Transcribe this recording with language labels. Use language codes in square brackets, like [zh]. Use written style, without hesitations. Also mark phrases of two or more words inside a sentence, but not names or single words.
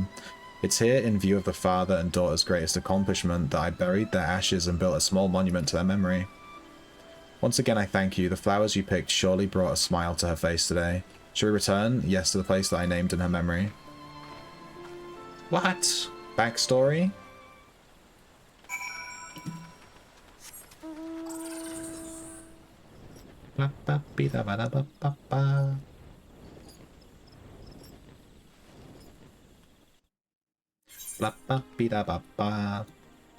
[en] It's here, in view of the father and daughter's greatest accomplishment, that I buried their ashes and built a small monument to their memory. Once again I thank you. The flowers you picked surely brought a smile to her face today. Shall we return? Yes, to the place that I named in her memory. What? Backstory? Ba ba be da ba da ba ba ba. Blah, ba, be da, ba, ba.